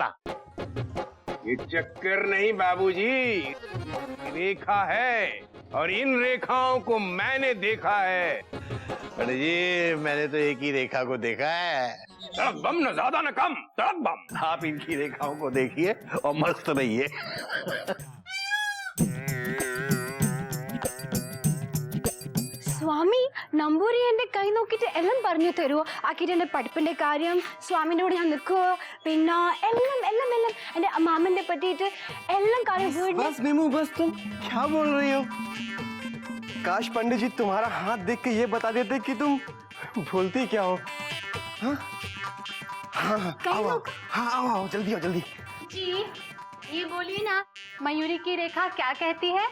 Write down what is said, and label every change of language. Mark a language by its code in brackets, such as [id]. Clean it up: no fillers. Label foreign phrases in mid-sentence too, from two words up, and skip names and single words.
[hi] ये चक्कर नहीं बाबूजी, रेखा है और इन रेखाओं को मैंने देखा है। पंडित जी मैंने तो एक ही रेखा को देखा है। तड़क बम न ज्यादा न कम तड़क बम। आप इनकी रेखाओं को देखिए और मस्त रहिए। [ml] സ്വാമി നമ്പൂരി എന്റെ കൈ നോക്കിയിട്ട് എല്ലാം പറഞ്ഞു തരുമോ? ആക്കിയിട്ട് എന്റെ പഠിപ്പിന്റെ കാര്യം, സ്വാമിന്റെ കൂടെ ഞാൻ നിൽക്കുവോ, പിന്നെ എല്ലാം എല്ലാം എല്ലാം എന്റെ മാമന്റെ പറ്റിയിട്ട് എല്ലാം കാര്യം। [hi] बस नीमू बस, तुम क्या बोल रही हो? काश पंडित जी तुम्हारा हाथ देख के ये बता देते कि तुम भूलती क्या हो। हाँ आओ जल्दी आओ जल्दी। जी ये बोलिए ना, मयूरी की रेखा क्या कहती है?